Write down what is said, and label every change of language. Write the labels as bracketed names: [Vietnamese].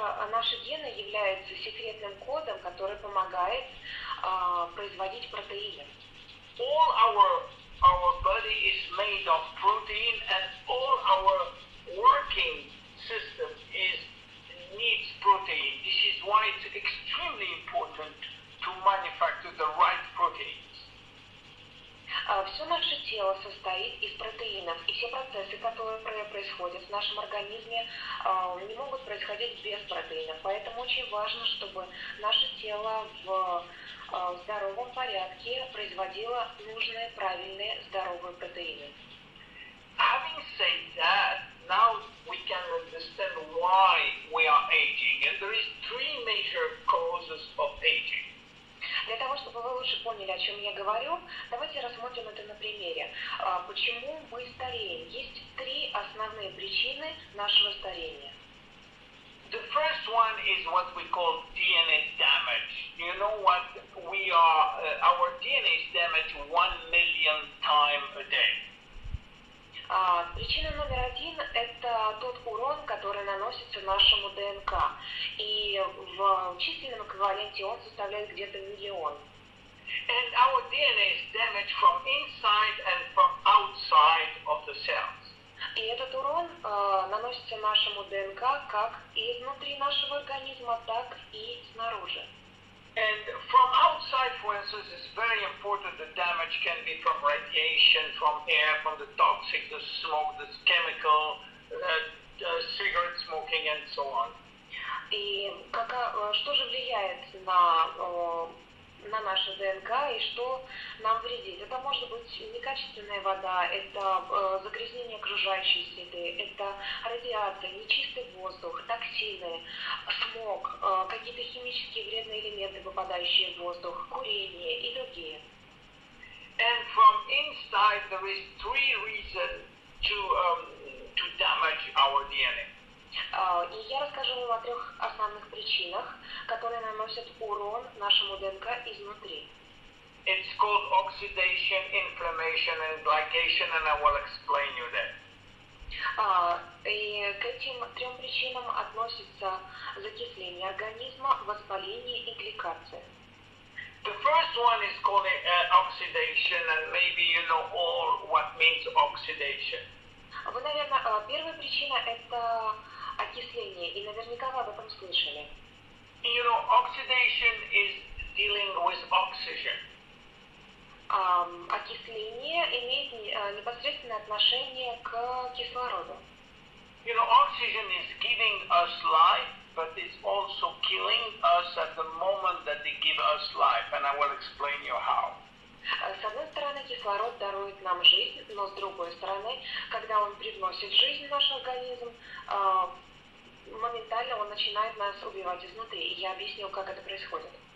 [Russian] Наши гены являются секретным кодом, который помогает производить протеины. [English] All our body is made of protein, and all our working system needs protein. This is why it's extremely important to manufacture the right proteins. [Russian] Все наше тело состоит из протеинов, и все процессы, которые происходят в нашем организме, не могут происходить без протеинов. Поэтому очень важно, чтобы наше тело в здоровом порядке производило нужные, правильные, здоровые протеины. [English] Having said that, now we can understand why we are aging, and there is three major causes of aging. [Russian] Для того, чтобы вы лучше поняли, о чем я говорю, давайте рассмотрим это на примере. Почему мы стареем? Есть три основные причины нашего старения. [English] The first one is what we call DNA damage. You know what? Our DNA is damaged 1 million times a day. [Russian] Причина номер один – это тот урон, который наносится нашему ДНК. И в численном эквиваленте он составляет где-то 1 миллион. [English] And our DNA is damaged from inside and from outside of the cells. [Russian] И этот урон наносится нашему ДНК как и изнутри нашего организма, так и снаружи. [English] And from outside, for instance, it's very important. The damage can be from radiation, from air, from the toxic, the smoke, the chemical, cigarette smoking, and so on. [Russian] И что же влияет на нашу ДНК и что нам вредит? Это может быть некачественная вода, это загрязнение окружающей среды, это радиация, нечистый воздух, токсины, смог, какие-то химические вредные элементы, попадающие в воздух, курение и другие. [English] And from inside there is three reasons to damage our DNA. [Russian] И я расскажу вам о трех основных причинах, которые наносят урон нашему ДНК изнутри. [English] It's called oxidation, inflammation, and glycation, and I will explain you that. [Russian] И к этим трем причинам относятся закисление организма, воспаление и гликация. [English] The first one is called oxidation, and maybe you know all what means oxidation. [Russian] Вы, наверное, первая причина – это окисление, и наверняка вы об этом слышали. [English] You know, oxidation is dealing with oxygen. [Russian] Окисление имеет непосредственное отношение к кислороду. [English] You know, oxygen is giving us life, but it's also killing us at the moment that they give us life, and I will explain you how. [Russian] С одной стороны, кислород дарует нам жизнь, но с другой стороны, когда он привносит жизнь в наш организм, моментально он начинает нас убивать изнутри. И я объясню, как это происходит.